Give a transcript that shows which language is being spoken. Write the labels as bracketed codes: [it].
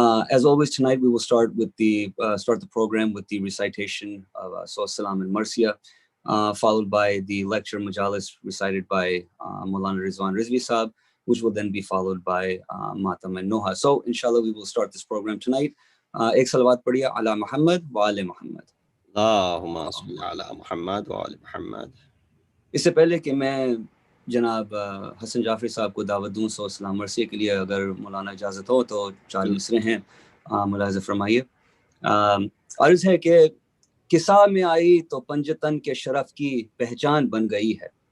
[en] As always, tonight we will start the program with the recitation of Surah Salam and Marsiya, followed by the lecture Majalis recited by Maulana Rizwan Rizvi Sahab, which will then be followed by Matam and Noha. So, inshallah, we will start this program tonight. [ur] Ek salawat padhiya [ar] ala Muhammad wa ale Muhammad. اللهم صل على محمد وآل محمد. [ur] اس سے پہلے کہ میں جناب حسن جعفری صاحب کو دعوت دوں سو سلام مرثیہ کے لیے، اگر مولانا اجازت ہو تو 4 مصرے ہیں، ملاحظہ فرمائیے. عرض ہے کہ قصہ میں آئی تو پنجتن کے شرف کی پہچان بن گئی ہے.